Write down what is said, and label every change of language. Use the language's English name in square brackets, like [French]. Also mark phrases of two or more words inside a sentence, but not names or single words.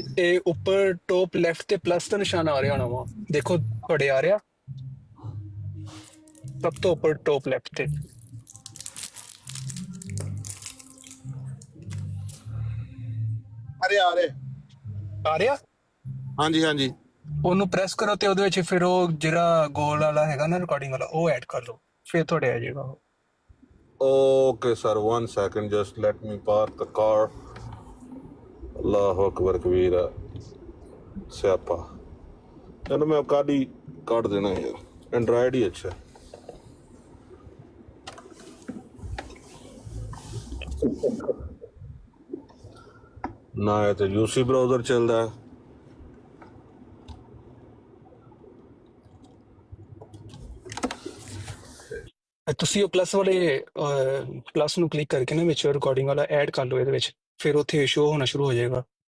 [Punjabi] ਇਹ ਉੱਪਰ [English] top left [Punjabi] ਤੇ ਪਲੱਸ ਦਾ ਨਿਸ਼ਾਨ ਆ ਰਿਹਾ ਹੋਣਾ ਵਾ, ਦੇਖੋ ਤੁਹਾਡੇ ਆ ਰਿਹਾ ਸਭ ਤੋਂ ਉੱਪਰ [English] top left [Punjabi] ਤੇ। ਅਰੇ ਆ ਰਿਹਾ? ਹਾਂਜੀ ਹਾਂਜੀ, ਉਹਨੂੰ ਪ੍ਰੈਸ ਕਰੋ ਤੇ ਉਹਦੇ ਵਿੱਚ ਫਿਰ ਉਹ ਜਿਹੜਾ ਗੋਲ ਵਾਲਾ ਹੈਗਾ ਨਾ ਰਿਕਾਰਡਿੰਗ ਵਾਲਾ, ਉਹ ਐਡ ਕਰ ਲਓ, ਫਿਰ ਤੁਹਾਡੇ ਆ ਜਾਏਗਾ ਉਹ। [English] Okay, sir. 1 second. Just let me park the car. [Arabic] Allahu Akbar Kabira. [Indonesian] Siapa? [Hindi] चलो मैं काट ही काट देना है यार. एंड्रॉइड ही अच्छा है. ना है तो यूसी ब्राउजर चल रहा है. [Punjabi] ਤੁਸੀਂ ਉਹ ਪਲੱਸ ਵਾਲੇ ਪਲੱਸ ਨੂੰ ਕਲਿੱਕ ਕਰਕੇ ਨਾ ਵਿੱਚ ਰਿਕਾਰਡਿੰਗ ਵਾਲਾ ਐਡ ਕਰ ਲਓ ਇਹਦੇ ਵਿੱਚ, ਫਿਰ ਉੱਥੇ ਸ਼ੋ ਹੋਣਾ ਸ਼ੁਰੂ ਹੋ ਜਾਏਗਾ।